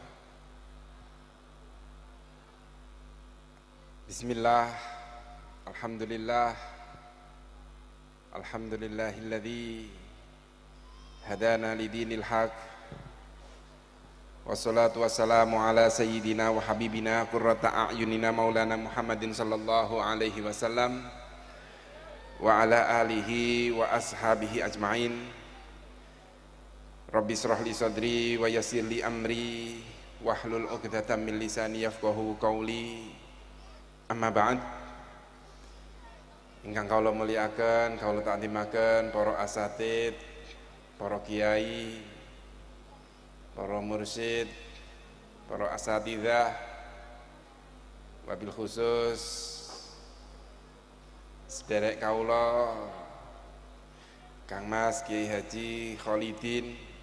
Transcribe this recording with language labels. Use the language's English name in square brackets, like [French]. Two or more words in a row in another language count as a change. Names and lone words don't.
[Arabic] بسم الله، الحمد لله، الحمد لله الذي هدانا لدين الحق، والصلاة والسلام على سيدنا وحبيبنا قرة أعيننا مولانا محمد صلى الله عليه وسلم وعلى آله وأصحابه أجمعين. رب اشرح لي صدري ويسر لي أمري واحلل عقدة من لساني يفقهوا قولي. أما بعد. [Javanese] Ingkang kawula mulyakaken, kawula takdimaken para asatid, para kiai, para mursyid, para asatidzah, [Arabic] وبالخصوص [Javanese] sederek kawula Kang Mas Kiai Haji Khalidin,